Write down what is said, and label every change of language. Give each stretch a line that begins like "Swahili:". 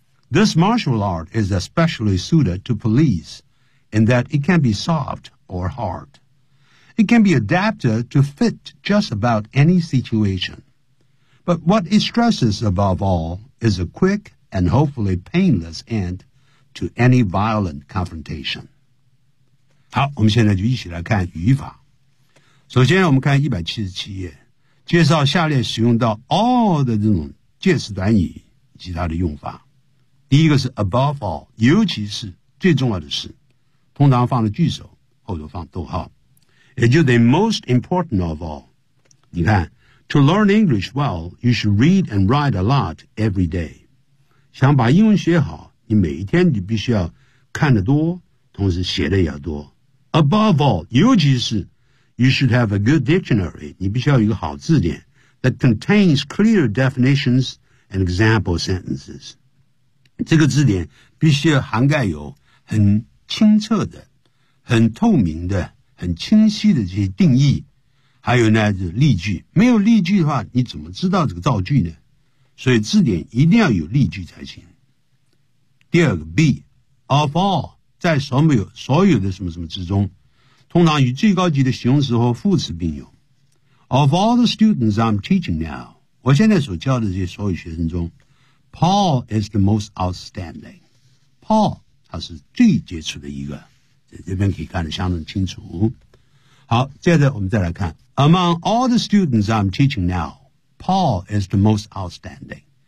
English: This martial art is especially suited to police in that it can be soft or hard. It can be adapted to fit just about any situation. But what it stresses above all is a quick and hopefully painless end to any violent confrontation.
Chinese: 好，我们现在就一起来看语法。首先我们看177页，介绍下列使用到 all 的这种介词短语及它的用法。第一个是 above all， 尤其是最重要的是，通常放了句首，后头放逗号。
English: It is the most important of all. 你看 to learn English well, you should read and write a lot every day.
Chinese: 想把英文学好，你每一天你必须要看得多，同时写的也要多。
English: Above all,
Chinese: 尤其是
English: you should have a good dictionary.
Chinese: 你必须要有一个好字典
English: that contains clear definitions and example sentences.
Chinese: 这个字典必须要涵盖有很清澈的、很透明的很清晰的这些定义，还有呢，就是例句。没有例句的话，你怎么知道这个造句呢？所以字典一定要有例句才行。第二个 ，be，of all， 在所有的什么什么之中，通常与最高级的形容词和副词并用。
English: Of all the students I'm teaching now,
Chinese: 我现在所教的这些所有学生中
English: Paul is the most outstanding.
Chinese: Paul, 他是最杰出的一个，在这边可以看得相当清楚。好，接着我们再来看
English: Among all the students I'm teaching now, Paul is the most outstanding.